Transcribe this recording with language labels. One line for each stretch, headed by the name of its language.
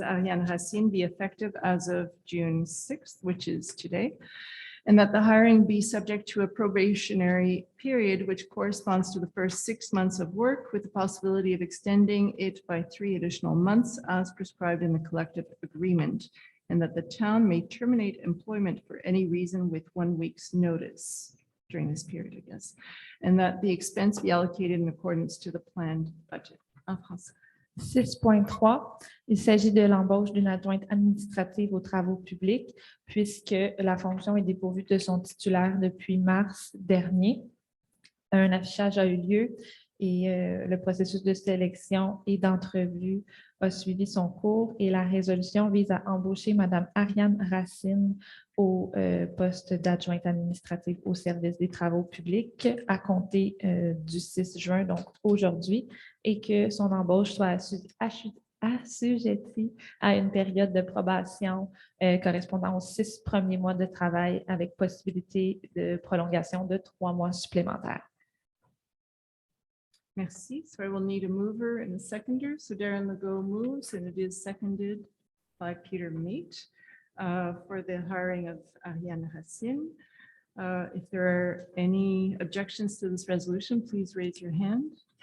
English: Ariane Racine be effective as of June 6th, which is today, and that the hiring be subject to a probationary period which corresponds to the first 6 months of work with the possibility of extending it by 3 additional months as prescribed in the collective agreement, and that the town may terminate employment for any reason with 1 week's notice during this period, I guess, and that the expense be allocated in accordance to the planned budget.
French: 6.3, il s'agit de l'embauche d'une adjointe administrative aux travaux publics, puisque la fonction est dépourvue de son titulaire depuis mars dernier. Un affichage a eu lieu et le processus de sélection et d'entrevue a suivi son cours et la résolution vise à embaucher Mme Ariane Racine au poste d'adjointe administrative au service des travaux publics à compter du 6 juin, donc aujourd'hui, et que son embauche soit assujettie à une période de probation correspondant aux 6 premiers mois de travail avec possibilité de prolongation de 3 mois supplémentaires. Merci.
English: So I will need a mover and a seconder. So Darren Legault moves and it is seconded by Peter Mate for the hiring of Ariane Racine. If there are any objections to this resolution, please raise your hand.